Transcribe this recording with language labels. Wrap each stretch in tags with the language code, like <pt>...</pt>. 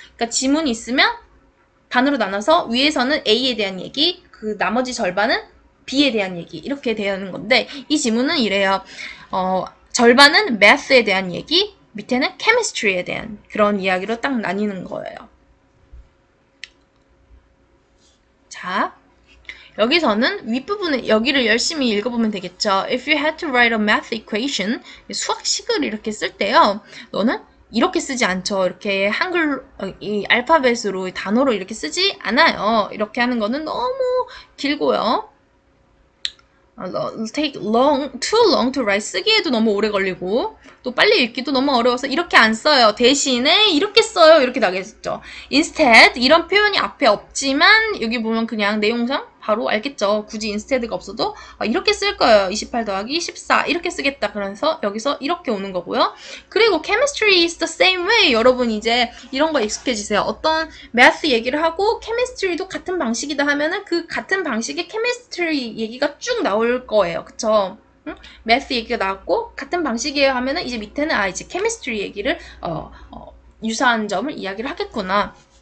<ko>그러니까 지문이 있으면 반으로 나눠서 위에서는 A에 대한 얘기, 그 나머지 절반은 B에 대한 얘기, 이렇게 되는 건데, 이 지문은 이래요. 절반은 Math에 대한 얘기, 밑에는 Chemistry에 대한 그런 이야기로 딱 나뉘는 거예요. 자, 여기서는 윗부분에 여기를 열심히 읽어보면 되겠죠.</ko> <en>If you had to write a math equation,</en> <ko>수학식을 이렇게 쓸 때요. 너는 이렇게 쓰지 않죠. 이렇게 한글, 이 알파벳으로, 단어로 이렇게 쓰지 않아요. 이렇게 하는 거는 너무 길고요.</ko> <en>take too long to write.</en> <ko>쓰기에도 너무 오래 걸리고, 또 빨리 읽기도 너무 어려워서 이렇게 안 써요. 대신에 이렇게 써요. 이렇게 나겠죠. instead, 이런 표현이 앞에 없지만, 여기 보면 그냥 내용상 바로 알겠죠. 굳이 instead가 없어도 이렇게 쓸 거예요. 28 더하기 14 이렇게 쓰겠다. 그래서 여기서 이렇게 오는 거고요.</ko> <en>그리고 chemistry is the same way.</en> <ko>여러분 이제 이런 거 익숙해지세요. 어떤 math 얘기를 하고 chemistry도 같은 방식이다 하면은 그 같은 방식의 chemistry 얘기가 쭉 나올 거예요. 그쵸? 응? math 얘기가 나왔고 같은 방식이에요 하면은 이제 밑에는 이제 chemistry 얘기를 유사한 점을 이야기를 하겠구나.</ko>